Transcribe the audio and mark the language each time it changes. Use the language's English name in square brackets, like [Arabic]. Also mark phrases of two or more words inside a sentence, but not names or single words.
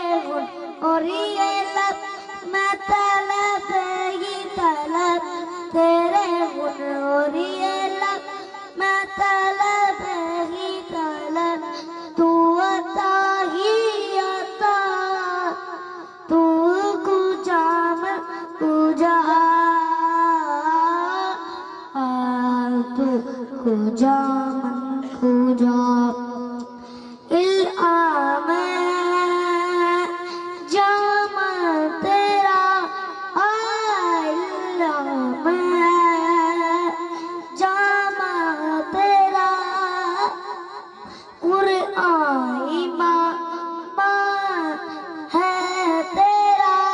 [Urdu] گن اور یہ لب میں طلب ہی طلب، تیرے گن اور یہ لب میں طلب ہی طلب، تو عطا ہی عطا، [Persian] تو کجا من کجا، تو کجا من کجا۔ [Urdu] الہام جامع تیرا، الہام جامع تیرا، قرآن ایمان ہے تیرا،